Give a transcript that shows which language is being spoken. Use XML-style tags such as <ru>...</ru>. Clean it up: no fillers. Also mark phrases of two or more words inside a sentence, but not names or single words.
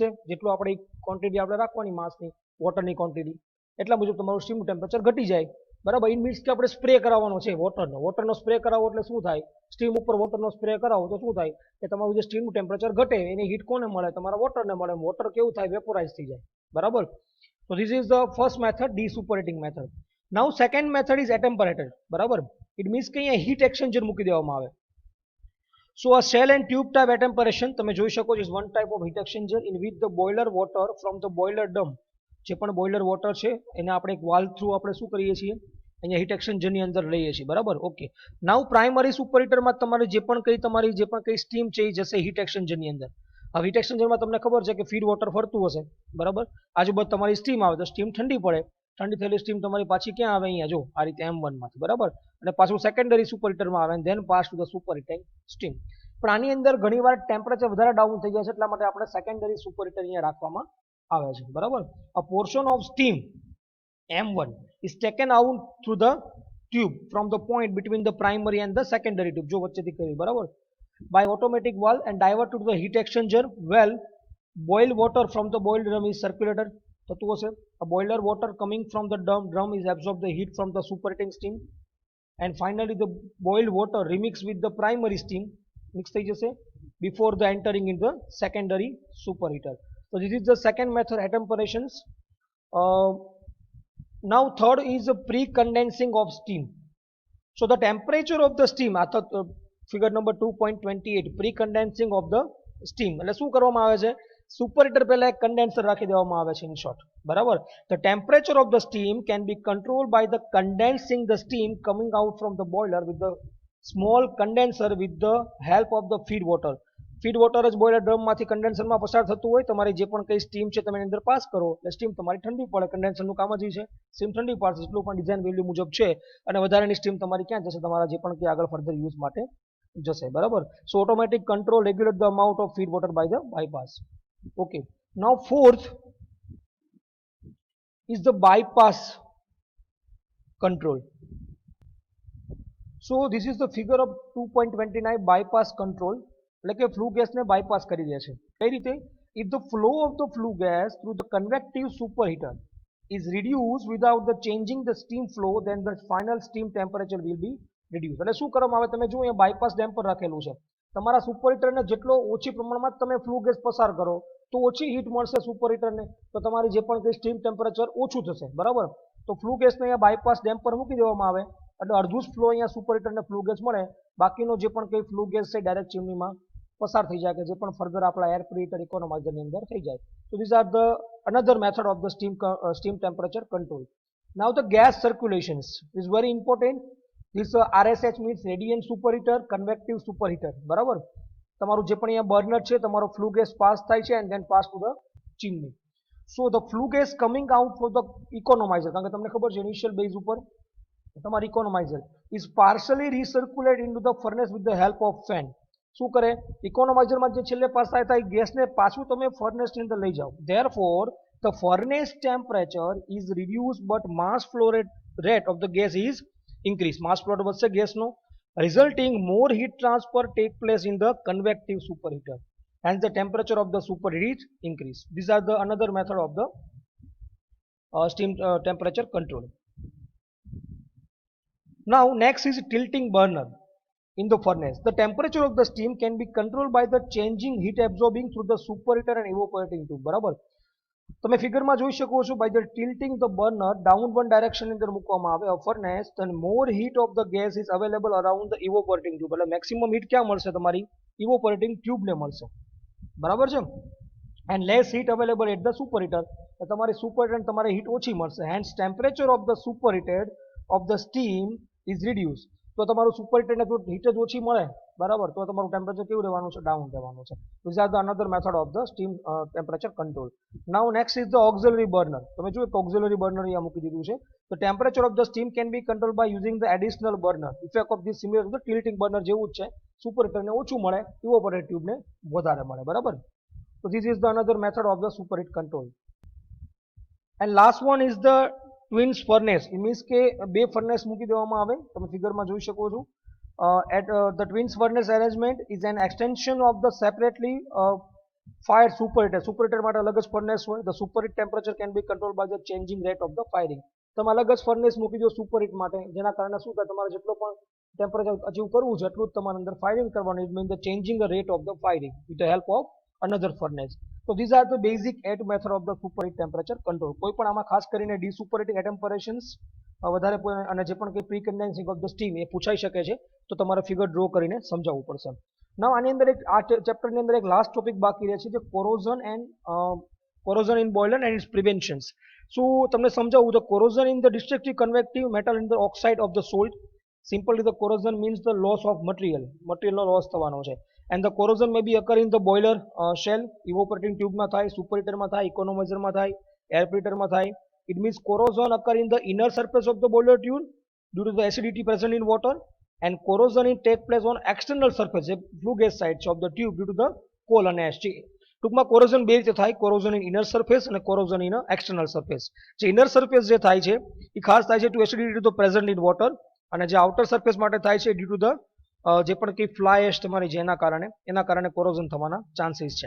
<gu>જેટલું આપણે ક્વોન્ટિટી આપણે રાખવાની માસની વોટરની ક્વોન્ટિટી, એટલા મુજબ તમારું સ્ટીમનું ટેમ્પરેચર ઘટી જાય. બરાબર,</gu> <en>in means</en> <gu>કે આપણે સ્પ્રે કરાવવાનો છે વોટરનો સ્પ્રે કરાવો એટલે શું થાય? સ્ટીમ ઉપર વોટરનો સ્પ્રે કરાવો તો શું થાય કે તમારું જે સ્ટીમનું ટેમ્પરેચર ઘટે, એની હીટ કોને મળે? તમારા વોટરને મળે. વોટર કેવું થાય? વેપોરાઇઝ થઈ જાય. બરાબર.</gu> <en>So this is the first method, de-superheating method. Now second method is attemperatор.</en> <gu>બરાબર,</gu> <en>it means</en> <gu>કે અહીંયા હીટ એક્સચેન્જર મૂકી દેવામાં આવે.</gu> <en>So a shell and tube type attemperation</en> <gu>તમે જોઈ શકો છો,</gu> <en>is one type of heat exchanger in which the boiler water from the boiler drum,</en> <gu>જે પણ બોઇલર વોટર છે એને આપણે એક વાલ્વ થ્રુ આપણે શું કરીએ છીએ? અહીંયા હીટ એક્સચેન્જરની અંદર લઈએ છીએ. બરાબર, ઓકે. નાઉ પ્રાઇમરી સુપર હીટરમાં તમારે જે પણ કંઈ સ્ટીમ છે એ જશે હીટ એક્સચેન્જરની અંદર. હવે હીટ એક્સચેન્જરમાં તમને ખબર છે કે ફીડ વોટર ફરતું હશે. બરાબર, આજુબાજુ તમારી સ્ટીમ આવે તો સ્ટીમ ઠંડી પડે, ઠંડી થયેલી સ્ટીમ તમારી પાછી ક્યાં આવે? અહીંયા જો આ રીતે M1 માંથી. બરાબર, અને પાછું સેકન્ડરી સુપર હીટરમાં આવે,</gu> <en>then pass to the super heating steam.</en> <gu>પણ આની અંદર ઘણીવાર ટેમ્પરેચર વધારે ડાઉન થઈ જાય છે, એટલા માટે આપણે સેકન્ડરી સુપર હીટર અહીંયા રાખવામાં આવે છે.</gu> <en>બરાબર, a portion of steam M1 is taken out through the tube from the point between the primary and the secondary tube.</en> <gu>જો વચ્ચેથી કરી. બરાબર,</gu> <en>by automatic valve and diverted to the heat exchanger well. Boiled water from the boiled drum is circulated.</en> <gu>થતું હશે.</gu> <en>A boiler water coming from the drum is absorb the heat from the superheating steam, and finally the boiled water remix with the primary steam,</en> <gu>mix થઈ જશે</gu> <en>before the entering in the secondary superheater. So this is the second method, attemperations. Now third is the pre-condensing of steam. So the temperature of the steam, figure number 2.28, pre-condensing of the steam.</en> <gu>એટલે શું કરવામાં આવે છે? સુપર હીટર પહેલા એક કન્ડેન્સર રાખી દેવામાં આવે છે, ઇન શોર્ટ. બરાબર,</gu> <en>the temperature of the steam can be controlled by the condensing the steam coming out from the boiler with the small condenser with the help of the feed water.</en> <gu>ફીડ વોટર જ બોઇલર ડ્રમમાંથી કન્ડેન્સરમાં પસાર થતું હોય. તમારી જે પણ કંઈ સ્ટીમ છે તમે એની અંદર પાસ કરો એટલે સ્ટીમ તમારી ઠંડી પડે. કન્ડેન્સરનું કામ જ છે સ્ટીમ ઠંડી પાડશે, જેટલું પણ ડિઝાઇન વેલ્યુ મુજબ છે, અને વધારાની સ્ટીમ તમારી ક્યાં જશે? તમારા જે પણ કંઈ આગળ ફર્ધર યુઝ માટે જશે. બરાબર,</gu> <en>so automatic control regulate the amount of feed water by the bypass. okay, now fourth is the bypass control. So this is the figure of 2.29 bypass control.</en> <gu>એટલે કે ફ્લુ ગેસને બાયપાસ કરી દે છે. કઈ રીતે?</gu> <en>if the flow of the flue gas through the convective superheater is reduced without the changing the steam flow, then the final steam temperature will be reduced.</en> <gu>એટલે શું કરવામાં આવે? તમે જુઓ અહીંયા બાયપાસ ડેમ્પર રાખેલું છે. તમારા સુપર હીટરને જેટલો ઓછી પ્રમાણમાં તમે ફ્લુ ગેસ પસાર કરો તો ઓછી હીટ મળશે સુપર હીટરને, તો તમારી જે પણ કંઈ સ્ટીમ ટેમ્પરેચર ઓછું થશે. બરાબર, તો ફ્લુ ગેસને અહીંયા બાયપાસ ડેમ્પર મૂકી દેવામાં આવે એટલે અડધું જ ફ્લો અહીંયા સુપર હીટરને ફ્લુ ગેસ મળે, બાકીનો જે પણ કંઈ ફ્લુ ગેસ છે ડાયરેક્ટ ચીમનીમાં પસાર થઈ જાય, કે જે પણ ફર્ધર આપણા એર પ્રીહીટર ઇકોનોમાઇઝરની અંદર થઈ જાય.</gu> <en>So these are the another method of the steam temperature control. Now the gas circulations is very important. This RSH means radiant superheater, convective superheater.</en> <gu>બરાબર, તમારું જે પણ અહીંયા બર્નર છે, તમારો ફ્લુ ગેસ પાસ થાય છે</gu> <en>and then pass to the chimney. So the flue gas coming out for the economizer,</en> <gu>કારણ કે તમને ખબર છે ઇનિશિયલ બેઝ ઉપર તમારું ઇકોનોમાઇઝર</gu> <en>is partially recirculated into the furnace with the help of fan.</en> <gu>શું કરે? ઇકોનોમાઇઝરમાં જે છેલ્લે પાસ થાય એ ગેસને પાછું તમે ફર્નેસની અંદર લઈ જાઓ.</gu> <en>Therefore the furnace temperature is reduced but mass flow rate of the gas is increased. mass flow</en> <gu>વધશે ગેસનો,</gu> <en>resulting more heat transfer take place in the convective superheater, hence the temperature of the superheater is increased. These are the another method of the steam temperature control. Now next is tilting burner. in the furnace. The temperature of the steam can be controlled by the changing heat absorbing through the superheater and evaporating tube.</en> <gu>બરાબર, તમે ફિગરમાં જોઈ શકો છો,</gu> <en>by the tilting the burner down one direction</en> <gu>ની અંદર મૂકવામાં આવે</gu> <en>a furnace, then more heat of the gas is available around the evaporating tube.</en> <gu>એટલે મેક્સિમમ હીટ ક્યાં મળશે? તમારી</gu> <en>evaporating tube</en> <gu>ને મળશે. બરાબર છે?</gu> <en>and less heat available at the superheater.</en> <gu>તમારી superheater તમારે હીટ ઓછી મળશે.</gu> <en>hence temperature of the superheated of the steam is reduced.</en> <gu>તો તમારું સુપરહીટર ને હીટ જ ઓછી મળે, બરાબર, તો તમારું ટેમ્પરેચર કેવું રહેવાનું છે? ડાઉન રહેવાનું છે.</gu> <en>this are the another method of the steam temperature control. now next is the auxiliary burner. તમે જુઓ કે ઓક્સિલરી બર્નર અહીંયા મૂકી દીધું છે. તો temperature of the steam can be control by using the additional burner. effect of this similar to the tilting burner જેવું જ છે. સુપરહીટરને ઓછું મળે, ઇવોપોરેટ ટ્યુબને વધારે મળે, બરાબર. તો this is the another method of the superheat control. and last one is the twins furnace.</en> <gu>એ મીન્સ કે બે ફર્નેસ મૂકી દેવામાં આવે, તમે ફિગરમાં જોઈ શકો છો.</gu> <en>The twins furnace arrangement is an extension of the separately fired superheater.</en> <gu>Superheater માટે અલગ જ ફર્નેસ હોય.</gu> <en>The superheat temperature can be controlled by the changing rate of the firing.</en> <gu>તમે અલગ જ ફર્નેસ મૂકી દો સુપરહીટ માટે, જેના કારણે શું થાય? તમારે જેટલો પણ ટેમ્પરેચર અચીવ કરવું છે એટલું જ તમારે અંદર ફાયરિંગ કરવાનું.</gu> <en>it mean the changing the rate of the firing with the help of another furnace. So these are the basic 8 method of the superheat temperature control.</en> <gu>કોઈ પણ આમાં ખાસ કરીને ડીસુપરહીટિંગ એટેમ્પરેશન્સ વધારે અને જે પણ કંઈ</gu> <en>pre condensing of the steam</en> <gu>એ પૂછાઈ શકે છે, તો તમારે ફિગર ડ્રો કરીને સમજાવવું પડશે. નાઉ આની અંદર એક આ ચેપ્ટરની અંદર એક લાસ્ટ ટોપિક બાકી રહે છે, જે</gu> <en>corrosion in boiler and its preventions.</en> <gu>શું તમને સમજાવું?</gu> <en>તો corrosion in the destructive convective metal in the oxide of the salt. simply the corrosion means the loss of</en> <gu>મટીરિયલનો લોસ થવાનો છે.</gu> <en>and the corrosion may be occur in the boiler shell,</en> <gu>ઇવોપરેટિંગ ટ્યુબમાં થાય, સુપરહીટરમાં થાય, ઇકોનોમાઇઝરમાં થાય, એર પ્રિટરમાં થાય.</gu> <en>It means corrosion occur in the inner surface of the boiler tube due to the acidity present in water, and corrosion take place on external surface, flue gas sides of the tube due to the coal and ash.</en> <gu>ટૂંકમાં કોરોઝન બે રીતે થાય,</gu> <en>corrosion in inner surface</en> <gu>અને</gu> <en>corrosion in external surface.</en> <gu>જે ઇનર સરફેસ જે થાય છે એ ખાસ થાય છે</gu> <en>to acidity</en> <gu>તો</gu> <en>present in water,</en> <gu>અને જે આઉટર સરફેસ માટે થાય છે</gu> <en>due to the</en> <gu>જે પણ કંઈ ફ્લાય એશ તમારી છે એના કારણે કોરોઝન થવાના ચાન્સીસ છે.</gu>